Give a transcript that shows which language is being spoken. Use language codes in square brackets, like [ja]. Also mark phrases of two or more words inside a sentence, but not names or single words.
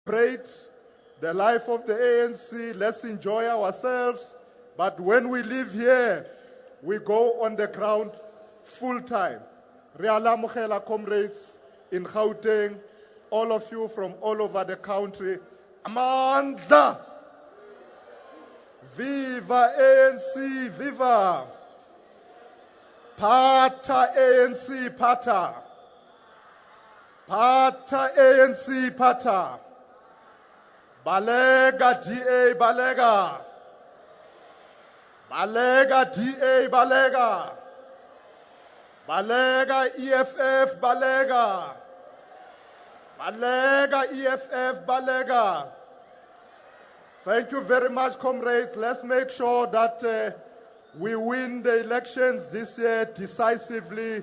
[en] celebrate the life of the ANC. Let's enjoy ourselves. But when we live here, we go on the ground full time. Rialamukela comrades in Gauteng, all of you from all over the country. Amandla! Viva ANC, viva! [st] Pata ANC, pata! Pata ANC, pata! Balega DA, balega! Balega DA, balega! Balega EFF, balega! Balega EFF, balega! [en] Thank you very much, comrades. Let's make sure that we win the elections this year decisively.